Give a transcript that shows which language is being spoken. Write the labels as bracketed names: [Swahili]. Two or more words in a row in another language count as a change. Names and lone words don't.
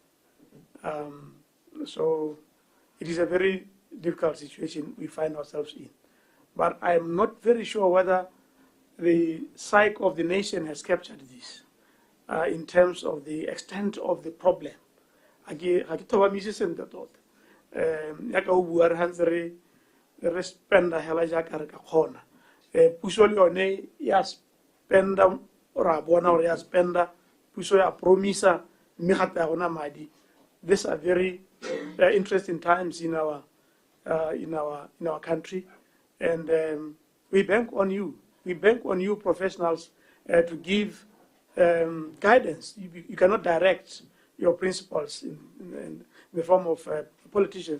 [English] So it is a very difficult situation we find ourselves in. But I am not very sure whether the psyche of the nation has captured this in terms of the extent of the problem. [Tswana] Re spenda hela jaaka re ka kgona puso le yone ya spenda ra bona gore ya spenda puso ya promisa mme gape ya gona madi. [English] These are very interesting times in our country, and we bank on you. We bank on you professionals to give guidance. You cannot direct your principals the form of politicians.